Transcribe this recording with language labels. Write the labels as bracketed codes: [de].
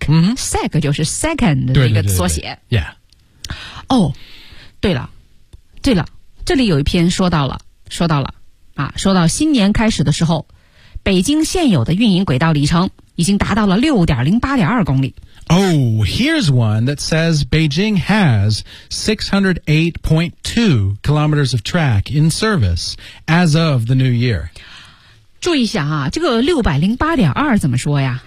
[zh] Mm-hmm. Sec 就是 second 的那个缩写。对对对对 [en] yeah. [zh] 哦、oh, ，对了，这里有一篇说到了啊，说到新年开始的时候，北京现有的运营轨道里程已经达到了 6.08.2 公里。 [en] Oh, here's one that says Beijing has 608.2 kilometers of track in service as of the new year. [zh] 注意一下啊，这个608.2怎么说呀？